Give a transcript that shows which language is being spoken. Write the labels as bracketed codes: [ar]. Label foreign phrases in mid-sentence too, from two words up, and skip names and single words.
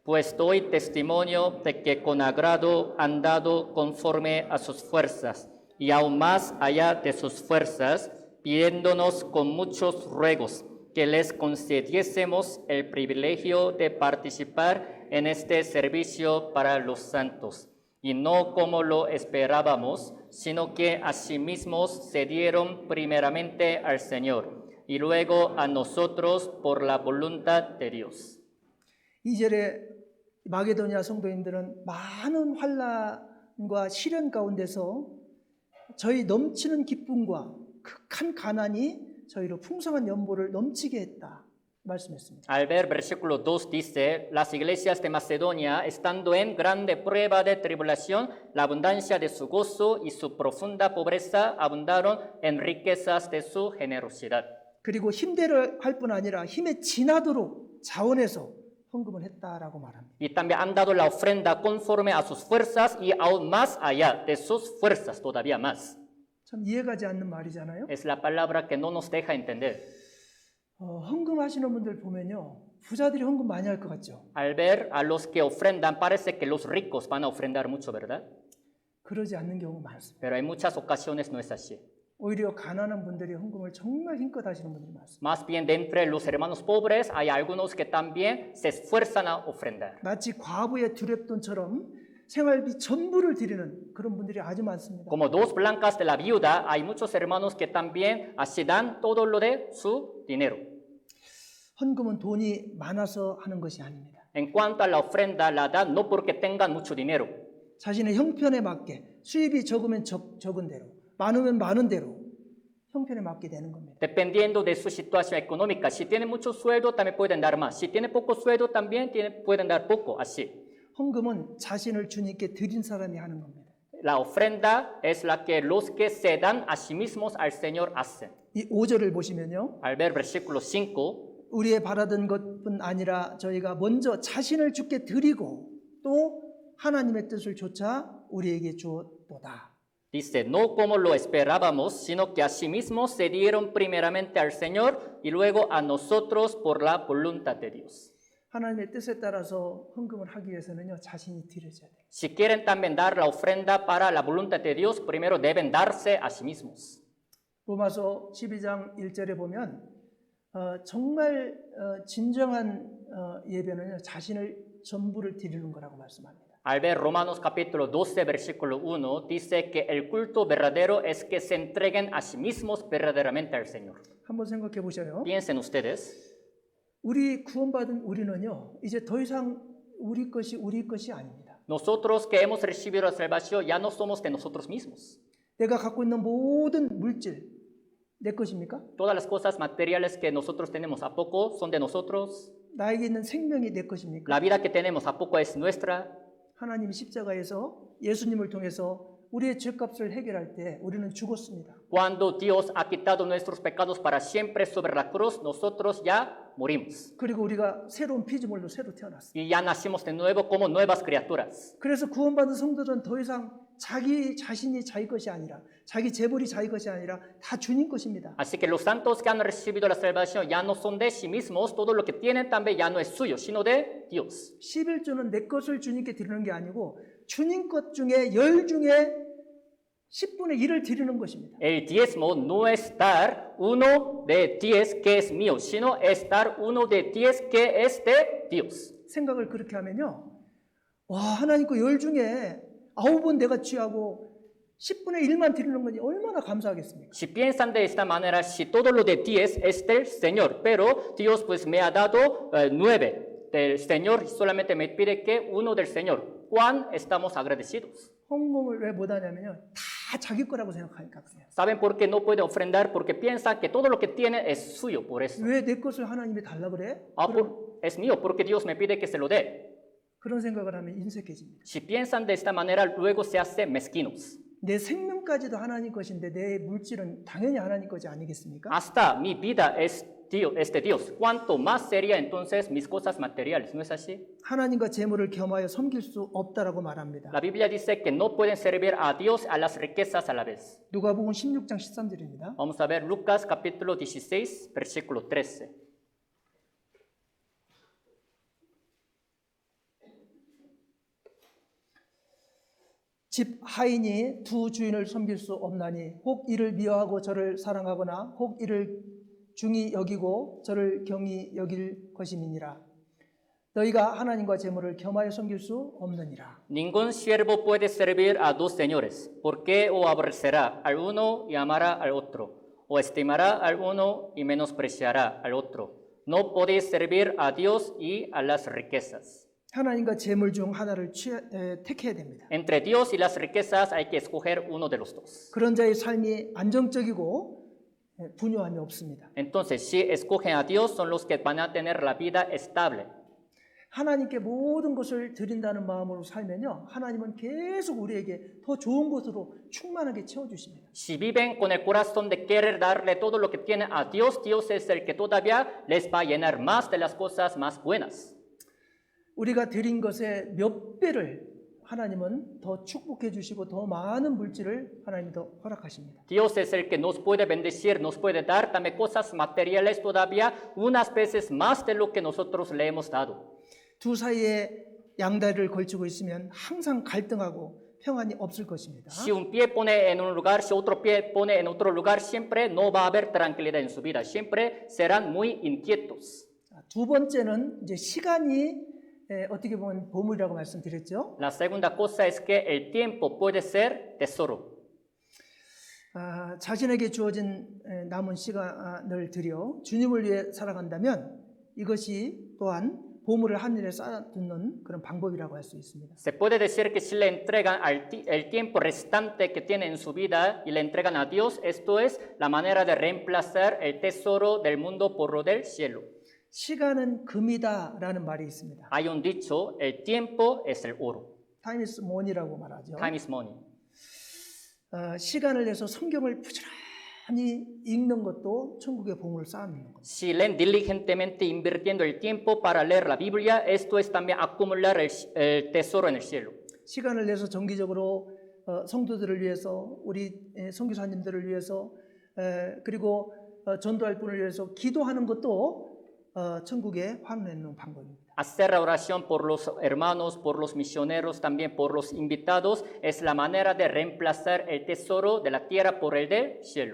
[es] Pues doy testimonio de que con agrado han dado conforme a sus fuerzas, y aún más allá de sus fuerzas, pidiéndonos con muchos ruegos que les concediésemos el privilegio de participar en este servicio para los santos, y no como lo esperábamos, sino que asimismo se dieron primeramente al Señor, y luego a nosotros por la voluntad de Dios. [ko] 2절에 마게도냐 성도님들은 많은 환난과 시련 가운데서 저희 넘치는 기쁨과 극한 가난이 저희로 풍성한 연보를 넘치게 했다 말씀했습니다. [es] Al ver versículo 2 dice, las iglesias de Macedonia, estando en grande prueba de tribulación, la abundancia de su gozo y su profunda pobreza abundaron en riquezas de su generosidad. [ko] 그리고 힘대로 할 뿐 아니라 힘에 지나도록 자원해서 헌금을 했다라고 말합니다. [es] Y también han dado la ofrenda conforme a sus fuerzas y aún más allá de sus fuerzas, todavía más. [ko] 참 이해가지 않는 말이잖아요. [es] Es la palabra que no nos deja entender. [ko] 헌금하시는 분들 보면요, 부자들이 헌금 많이 할 것 같죠. [es] Al ver a los que ofrendan, parece que los ricos van a ofrendar mucho, ¿verdad? [ko] 그러지 않는 경우가 많습니다. [es] Pero en muchas ocasiones no es así. [ko] 오히려 가난한 분들이 헌금을 정말 힘껏 하시는 분들이 많습니다. [es] Más bien de entre los hermanos pobres hay algunos que también se esfuerzan a ofrendar. [ko] 마치 과부의 두랩돈처럼 생활비 전부를 드리는 그런 분들이 아주 많습니다. [es] Como dos blancas de la viuda, hay muchos hermanos que también así dan todo lo de su dinero. [ko] 헌금은 돈이 많아서 하는 것이 아닙니다. [es] En cuanto a la ofrenda, la dan no porque tengan mucho dinero, [ko] 자신의 형편에 맞게 수입이 적으면 적은 대로, 많으면 많은 대로 형편에 맞게 되는 겁니다. [es] dependiendo de su situación económica. Si tienen mucho sueldo, también pueden dar más. Si tienen poco sueldo, también pueden dar poco, así. [ko] 헌금은 자신을 주님께 드린 사람이 하는 겁니다. [es] La ofrenda es la que los que se dan a sí mismos al Señor hacen. [ko] 이 5절을 보시면요. [es] Al ver versículo 5, [ko] 우리의 바라던 것뿐 아니라 저희가 먼저 자신을 주께 드리고 또 하나님의 뜻을 조차 우리에게 주었도다. [es] dice, no como lo esperábamos, sino que asimismo se dieron primeramente al Señor y luego a nosotros por la voluntad de Dios. [ko] 하나님의 뜻에 따라서 헌금을 하기 위해서는요, 자신이 드려져야 돼요. [es] Si quieren también dar la ofrenda para la voluntad de Dios, primero deben darse a sí mismos. [ko] 로마서 12장 1절에 보면 정말 진정한 예배는요, 자신을 전부를 드리는 거라고 말씀합니다. [es] Al ver Romanos capítulo 12, versículo 1, dice que el culto verdadero es que se entreguen a sí mismos verdaderamente al Señor. [ko] 한번 생각해 보셔요. [es] Piensen ustedes, [ko] 우리 구원받은 우리는요, 이제 더 이상 우리 것이 아닙니다. [es] nosotros que hemos recibido la salvación ya no somos de nosotros mismos. [ko] 내가 갖고 있는 모든 물질 내 것입니까? [es] Todas las cosas materiales que nosotros tenemos, ¿a poco son de nosotros? [ko] 나에게 있는 생명이 내 것입니까? [es] La vida que tenemos, ¿a poco es nuestra? [ko] 하나님이 십자가에서 예수님을 통해서 우리의 죄값을 해결할 때 우리는 죽었습니다. [es] Cuando Dios ha quitado nuestros pecados para siempre sobre la cruz, nosotros ya morimos. [ko] 그리고 우리가 새로운 피조물로 새로 태어났습니다. [es] Y ya nacimos de nuevo como nuevas criaturas. [ko] 그래서 구원받은 성도들은 더 이상 자기 자신이 자기 것이 아니라 자기 재물이 자기 것이 아니라 다 주님 것입니다. [es] Así que los santos que han recibido la salvación ya no son de sí mismos, todo lo que tienen también ya no es suyo, sino de Dios. [ko] 11조는 내 것을 주님께 드리는 게 아니고 주님 것 중에 10 중에 10분의 1을 드리는 것입니다. [es] El diezmo no es dar uno de 10 que es mío, sino es dar uno de 10 que es de Dios. [ko] 생각을 그렇게 하면요. 와, 하나님 거 10 중에 9번 내가 취하고 10분의 1만 드리는 거니 얼마나 감사하겠습니까? [es] Si piensan de esta manera, si todo lo de 10 es del Señor, pero Dios pues me ha dado 9 del Señor, solamente me pide que uno del Señor. ¿Cuán estamos agradecidos? [ko] 헌금을 왜 못하냐면요. 다 자기 거라고 생각하니까 그래요. [es] ¿Saben por qué no puede ofrendar? Porque piensan que todo lo que tiene es suyo, por eso. [ko] 왜 내 것을 하나님이 달라 그래? [es] Es mío, porque Dios me pide que se lo dé. [ko] 그런 생각을 하면 인색해집니다. [es] Si piensan de esta manera, luego se hacen mezquinos. [ko] 내 생명까지도 하나님 것인데 내 물질은 당연히 하나님 것이 아니겠습니까? [es] Hasta mi vida es de Dios. ¿Cuánto más sería entonces mis cosas materiales? ¿No es así? [ko] 하나님과 재물을 겸하여 섬길 수 없다라고 말합니다. [es] La Biblia dice que no pueden servir a Dios a las riquezas a la vez. [ko] 누가복음 16장 13절입니다. [es] Vamos a ver Lucas capítulo 16, versículo 13. [ko] 집 하인이 두 주인을 섬길 수 없나니 혹 이를 미워하고 저를 사랑하거나 혹 이를 중히 여기고 저를 경히 여길 것임이니라. 너희가 하나님과 재물을 겸하여 섬길 수 없느니라. [es] Ningún siervo puede servir a dos señores, porque o aborrecerá al uno y amará al otro, o estimará al uno y menospreciará al otro. No podéis servir a Dios y a las riquezas. [ko] 하나님과 재물 중 하나를 택해야 됩니다. [es] Entre Dios y las riquezas hay que escoger uno de los dos. [ko] 그런 자의 삶이 안정적이고 분요함이 없습니다. [es] Entonces, si escogen a Dios, son los que van a tener la vida estable. [ko] 하나님께 모든 것을 드린다는 마음으로 살면요, 하나님은 계속 우리에게 더 좋은 것으로 충만하게 채워주십니다. [es] Si viven con el corazón de querer darle todo lo que tienen a Dios, Dios es el que todavía les va a llenar más de las cosas más buenas. [ko] 우리가 드린 것의 몇 배를 하나님은 더 축복해 주시고 더 많은 물질을 하나님이 더 허락하십니다. [es] Dios es el que nos puede bendecir, nos puede dar también cosas materiales todavía unas veces más de lo que nosotros le hemos dado. [ko] 두 사이에 양다리를 걸치고 있으면 항상 갈등하고 평안이 없을 것입니다. [es] Si un pie pone en un lugar, si otro pie pone en otro lugar, siempre no va a haber tranquilidad en su vida, siempre serán muy inquietos. [ko] 두 번째는 이제 시간이 어떻게 보면 보물이라고 말씀드렸죠. [es] La segunda cosa es que el tiempo puede ser tesoro. [ko] 자신에게 주어진 남은 시간을 들여 주님을 위해 살아간다면 이것이 또한 보물을 하늘에 쌓아두는 그런 방법이라고 할 수 있습니다. [es] Se puede decir que si le entregan el tiempo restante que tienen en su vida y le entregan a Dios, esto es la manera de reemplazar el tesoro del mundo por lo del cielo. [ko] 시간은 금이다라는 말이 있습니다. [es] Hay un dicho, el tiempo es el oro. [en] Time is money [ko] 라고 말하죠. [en] Time is money. [ko] 시간을 내서 성경을 부지런히 읽는 것도 천국의 보물을 쌓는 것. [es] Si leen diligentemente invirtiendo el tiempo para leer la Biblia, esto es también acumular el tesoro en el cielo. [ko] 시간을 내서 정기적으로 성도들을 위해서 우리 선교사님들을 위해서 그리고 전도할 분을 위해서 기도하는 것도 천국에 환원하는 방법입니다. [es] Hacer la oración por los hermanos, por los misioneros, también por los invitados, es la manera de reemplazar el tesoro de la tierra por el del cielo.